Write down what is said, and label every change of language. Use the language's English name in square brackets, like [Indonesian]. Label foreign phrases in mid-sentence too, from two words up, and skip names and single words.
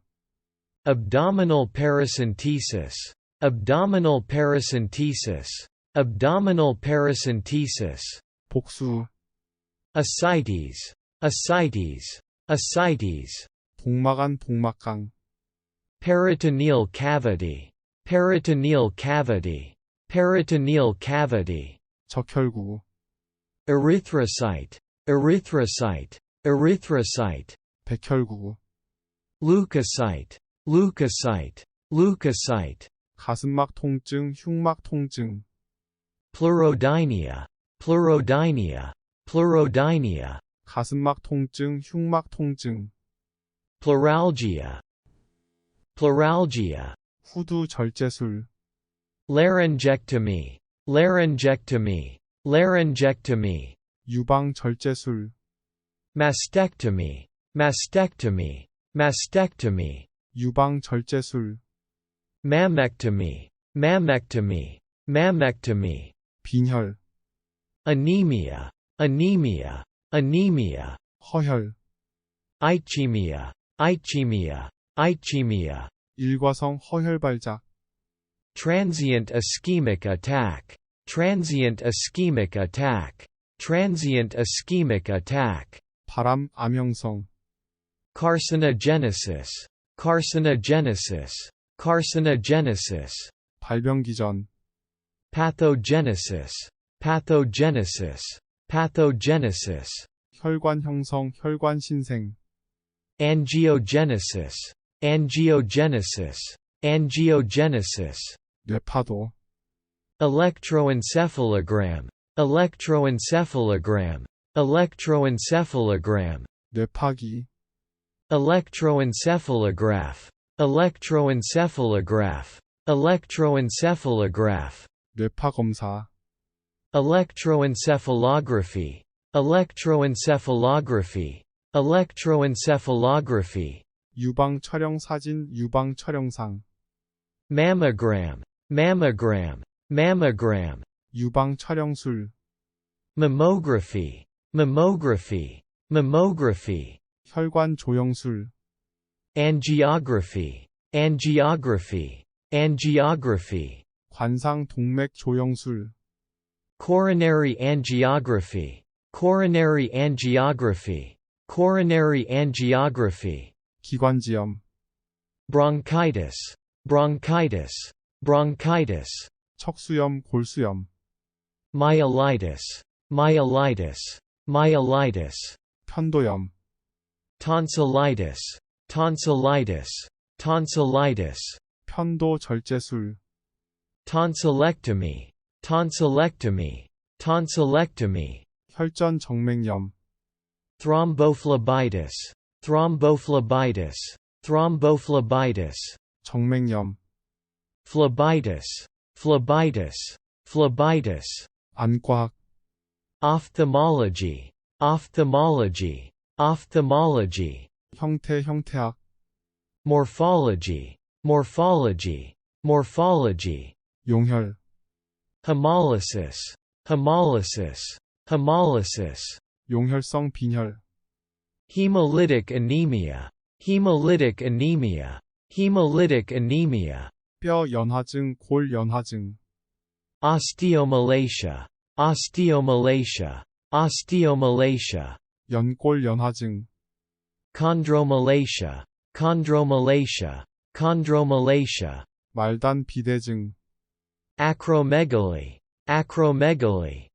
[English] Abdominal paracentesis, Abdominal paracentesis, Abdominal paracentesis, [Korean] 복수, [English] Ascites, Ascites, Ascites, [Korean] 복막안, 복막강, [English] Peritoneal cavity, Peritoneal cavity, Peritoneal cavity, [Korean] 적혈구, [English] Erythrocyte, Erythrocyte, Erythrocyte, [Korean] 백혈구, [English] Leukocyte, Leukocyte, Leukocyte, [Korean] 가슴막 통증, 흉막 통증, [English] Pleurodynia, Pleurodynia, Pleurodynia. [Korean] 가슴막 통증, 흉막 통증. [English] Pleuralgia. Pleuralgia. [Korean] 후두 절제술. [English] Laryngectomy. Laryngectomy. Laryngectomy. [Korean] 유방 절제술. [English] Mastectomy. Mastectomy. Mastectomy. [Korean] 유방 절제술. [English] Mammectomy. Mammectomy. Mammectomy. [Korean] 빈혈. [English] Anemia. Anemia. Anemia. [Korean] 허혈. [English] Ischemia. Ischemia. Ischemia. [Korean] 일과성 허혈 발작. [English] Transient ischemic attack. Transient ischemic attack. Transient ischemic attack. [Korean] 바람 암형성. [English] Carcinogenesis. Carcinogenesis. Carcinogenesis. [Korean] 발병기 전. [English] Pathogenesis. Pathogenesis. Pathogenesis. [Korean] 혈관 형성, 혈관 신생. [English] Angiogenesis. Angiogenesis. Angiogenesis. [Korean] 뇌파도. [English] Electroencephalogram. Electroencephalogram. Electroencephalogram. [Korean] 뇌파기. [English] Electroencephalograph. Electroencephalograph. Electroencephalograph. [Korean] 뇌파 검사. [English] Electroencephalography. Electroencephalography. Electroencephalography. [Korean] 유방 촬영 사진, 유방 촬영상. [English] Mammogram. Mammogram. Mammogram. [Korean] 유방 촬영술. [English] Mammography. Mammography. Mammography. [Korean] 혈관 조영술. [English] Angiography. Angiography. Angiography. [Korean] 관상 동맥 조영술. [English] Coronary angiography. Coronary angiography. Coronary angiography. [Korean] 기관지염. [English] Bronchitis. Bronchitis. Bronchitis. [Korean] 척수염, 골수염. [English] Myelitis. Myelitis. Myelitis. [Korean] 편도염. [English] Tonsillitis. Tonsillitis. Tonsillitis. [Korean] 편도 절제술. [English] Tonsillectomy. Tonsillectomy. Tonsillectomy. [Korean] 혈전 정맥염. [English] Thrombophlebitis. Thrombophlebitis. Thrombophlebitis. [Korean] 정맥염. [English] Phlebitis. Phlebitis. Phlebitis. [Korean] 안과학. [English] Ophthalmology. Ophthalmology. Ophthalmology. [Korean] 형태, 형태학. [English] Morphology. Morphology. Morphology. [Korean] 용혈. [English] Hemolysis. Hemolysis. Hemolysis. [Korean] 용혈성 빈혈. [English] Hemolytic anemia. Hemolytic anemia. Hemolytic anemia. [Korean] 뼈 연화증, 골 연화증. [English] Osteomalacia. Osteomalacia. Osteomalacia. [Korean] 연골 연화증. [English] Chondromalacia. Chondromalacia. Chondromalacia. [Korean] 말단 비대증. [English] Acromegaly. Acromegaly.